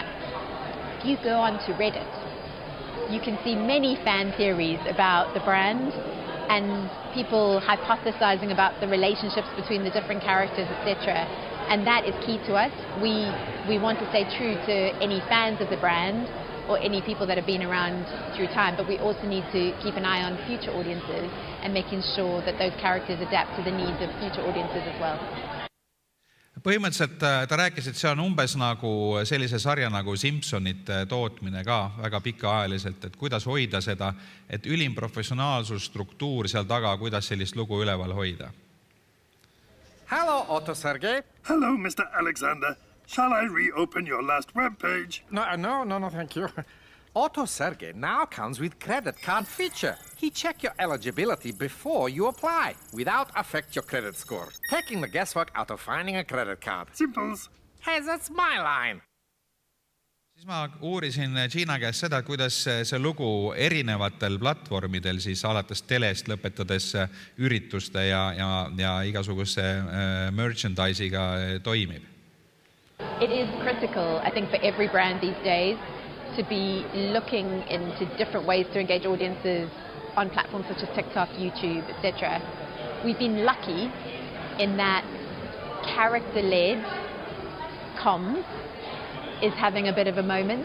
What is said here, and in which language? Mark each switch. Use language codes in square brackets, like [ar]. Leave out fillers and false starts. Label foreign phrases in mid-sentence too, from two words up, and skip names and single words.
[en] If you go onto Reddit, you can see many fan theories about the brand and people hypothesizing about the relationships between the different characters, etc. And that is key to us. We want to stay true to any fans of the brand or any people that have been around through time, but we also need to keep an eye on future audiences and making sure that those characters adapt to the needs of future audiences as well. [et] Põhimõtteliselt ta rääkis, et see on umbes nagu sellise sarja nagu Simpsonite tootmine ka väga pikaajaliselt, et kuidas hoida seda, et ülim professionaalsus, struktuur seal taga, kuidas sellist lugu üleval hoida. [en] Hello, Otto Sergei. Hello, Mr. Alexander. Shall I reopen your last web page? No, thank you. Otto Sergei now comes with credit card feature. He check your eligibility before you apply, without affect your credit score, taking the guesswork out of finding a credit card. Simples. Hey, that's my line. [et] Siis ma uurisin Gina käest seda, kuidas see lugu erinevatel platvormidel, siis alates telest lõpetades ürituste ja igasuguse merchandise'iga toimib. [en] It is critical, I think, for every brand these days to be looking into different ways to engage audiences on platforms such as TikTok, YouTube, etc. We've been lucky in that character-led comms is having a bit of a moment.